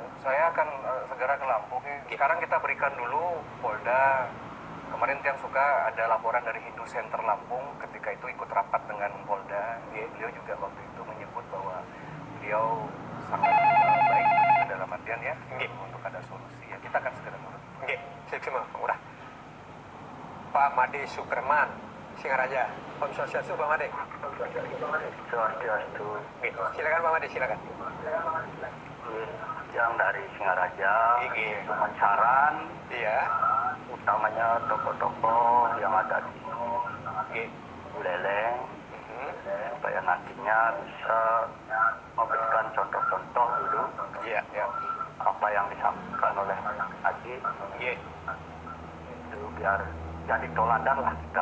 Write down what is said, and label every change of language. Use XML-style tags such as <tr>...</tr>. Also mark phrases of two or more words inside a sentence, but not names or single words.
<id>Saya akan segera ke Lampung. Sekarang kita berikan dulu Polda. Kemarin Tiang suka ada laporan dari Hindu Center Lampung ketika itu ikut rapat dengan Polda. Beliau juga waktu itu menyebut bahwa beliau sangat baik dalam artian ya untuk ada solusi. Ya, kita akan segera turun. Oke, silakan Pak Murah. Pak Made Superman, Singaraja. Om Swastiastu Pak Made. Swastiastu. Silakan Pak Made, silakan. Yang dari Singaraja, cuma saran, utamanya tokoh-tokoh yang ada di Buleleng, supaya nantinya bisa memberikan contoh-contoh dulu apa yang disampaikan oleh Haji, itu biar jadi toladan lah kita.</id>